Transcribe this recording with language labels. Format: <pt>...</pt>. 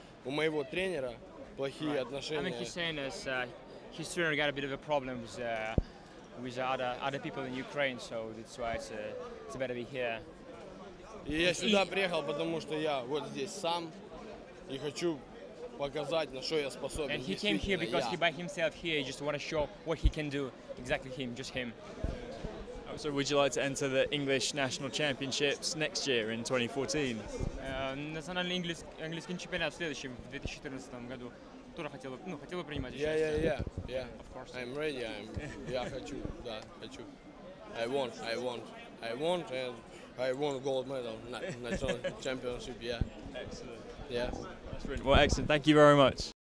<ru>У моего тренера плохие отношения.</ru> <en>I mean, he's saying his trainer got a bit of a problem with other people in Ukraine, so that's why it's better to be here.</en> <ru>И я сюда приехал, потому что я вот здесь сам и хочу показать, на что я способен.</ru> <en>And he came here because he by himself here. He just want to show what he can do. Exactly him, just him. So would you like to enter the English National Championships next year in 2014?</en> <ru>Национальный английский чемпионат в следующем, в 2014 году. Тоже хотел принимать участие.</ru> <en>Yeah. Of course. I'm ready.</en> <ru>Я хочу, да, хочу.</ru> <en>I want. I won, and I won a gold medal, national championship. Yeah. Excellent. Yeah. That's brilliant. Well, excellent. Thank you very much.</en>